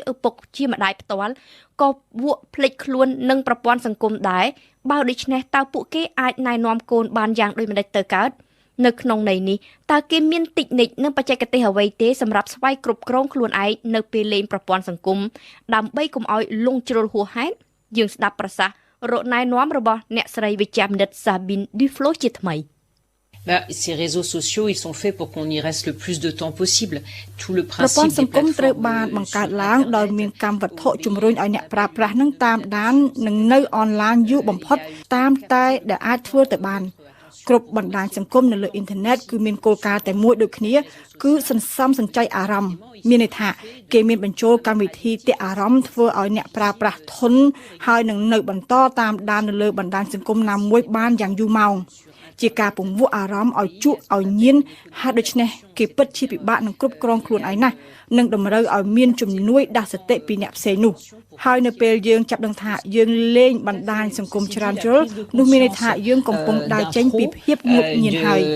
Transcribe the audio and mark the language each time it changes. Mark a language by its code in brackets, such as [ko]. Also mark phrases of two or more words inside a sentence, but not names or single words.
[km] ឪពុកជាម្ដាយផ្ទាល់ក៏វក់ភ្លេចខ្លួននឹងប្រព័ន្ធសង្គមដែរបើដូច្នេះតើពួកគេអាចណែនាំកូនបានយ៉ាងដូចម្តេចទៅកើតនៅក្នុងន័យនេះតើគេមានតិចនិចនិងបច្ចេកទេសអ្វីទេសម្រាប់ស្វ័យគ្រប់គ្រងខ្លួនឯងនៅពេលលេងប្រព័ន្ធសង្គមដើម្បីកុំឲ្យលងជ្រុលហួសហេតុយើងស្ដាប់ប្រសាសន៍រកណែនាំរបស់អ្នកស្រីវិជ្ជបណ្ឌិត Sabine Duflo ជាថ្មី [fr] Ces réseaux sociaux ils sont faits pour qu'on y reste le plus de temps possible tout le [km] ប្រព័ន្ធ [fr] principe [km] សង្គមត្រូវបានបង្កើតឡើងដោយមានកម្មវត្ថុជំរុញឲ្យអ្នកប្រើប្រាស់នឹងតាមដាននិងនៅអនឡាញយូរបំផុតតាមតែដែលអាចធ្វើទៅបានគ្រប់បណ្ដាញសង្គមនៅលើអ៊ីនធឺណិត គឺមានគោលការណ៍តែមួយដូចគ្នាគឺសន្សំសំចៃអារម្មណ៍មានន័យថាគេមានបញ្ចូលកម្មវិធីទាក់អារម្មណ៍ធ្វើឲ្យអ្នកប្រើប្រាស់ធន់ហើយនឹងនៅបន្តតាមដាននៅលើបណ្ដាញសង្គមណាមួយបានយ៉ាងយូរម៉ោងជាការពង្វក់អារម្មណ៍ឲ្យជក់ឲ្យញៀនហើយដូច្នេះគេពិតជាពិបាកនឹងគ្រប់គ្រងខ្លួនឯងណាស់និងតម្រូវឲ្យមានជំនួយដាស់សតិពីអ្នកផ្សេងនោះហើយនៅពេលយើងចាប់ដឹងថាយើងលេងបណ្ដាញសង្គមច្រើនជ្រុលនោះមានន័យថាយើងកំពុងដើរចេញពីភាពងប់ញៀនហើយ